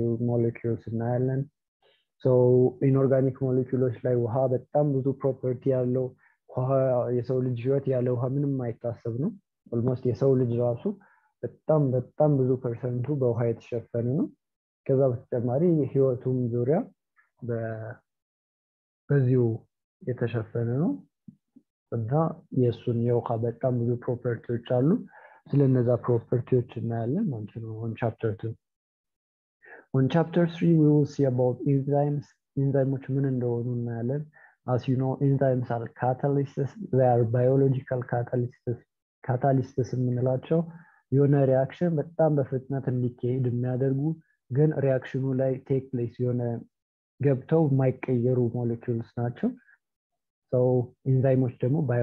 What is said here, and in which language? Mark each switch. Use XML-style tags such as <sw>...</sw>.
<am>molecules እናያለን። so inorganic molecules ላይ ውሃ በጣም ብዙ ፕሮፐርቲ ያለው ውሃ የሰው ልጅ ህይወት ያለ ውሃ ምንም አይታሰብ ነው። almost የሰው ልጅ ራሱ በጣም ብዙ ፐርሰንቱ በውሃ የተሸፈነ ነው። ከዛ በተጨማሪ ህይወቱም ዙሪያ በዚሁ የተሸፈነ ነው። እና የሱን የውሃ በጣም ብዙ ፕሮፐርቲዎች አሉ። ስለነዛ ፕሮፐርቲዎች እናያለን ማለት ነው</am> <en>on chapter 2. On chapter 3 we will see about enzymes. enzymes</en> <am>ምን እንደሆኑ እናያለን።</am> <en>As you know, enzymes are catalysts. They are biological catalysts.</en> <am>catalysts የምንላቸው የሆነ ሪአክሽን በጣም በፍጥነት እንዲካሄድ የሚያደርጉ ግን ሪአክሽኑ ላይ ቴክ ፕሌስ የሆነ ገብተው የማይቀየሩ ሞለኪውልስ ናቸው። so ኢንዛይሞች ደግሞ</am>